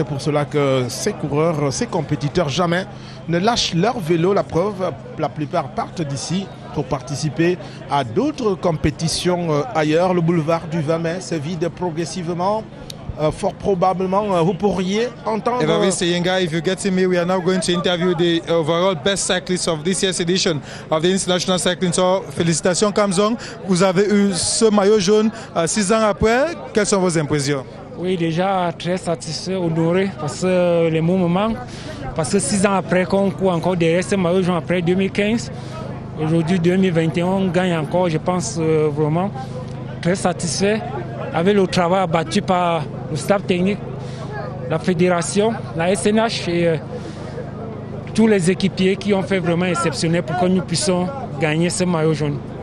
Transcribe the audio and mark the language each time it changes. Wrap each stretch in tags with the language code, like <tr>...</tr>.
<fr>C'est pour cela que ces coureurs, ces compétiteurs, jamais ne lâchent leur vélo. La preuve, la plupart partent d'ici pour participer à d'autres compétitions ailleurs. Le boulevard du 20 mai se vide progressivement. Fort probablement, vous pourriez entendre...</fr> <en>Mr. Yenga, if you get me, we are now going to interview the overall best cyclist of this year's edition of the International Cycling Tour.</en> <fr>Félicitations, Kamzong. Vous avez eu ce maillot jaune 6 ans après. Quelles sont vos impressions? Oui, déjà très satisfait, honoré, parce que les mots me manquent. Parce que 6 ans après, qu'on court encore derrière ce maillot jaune après 2015, aujourd'hui 2021, on gagne encore, je pense vraiment très satisfait avec le travail abattu par le staff technique, la fédération, la SNH et tous les équipiers qui ont fait vraiment exceptionnel pour que nous puissions gagner ce maillot jaune.</fr>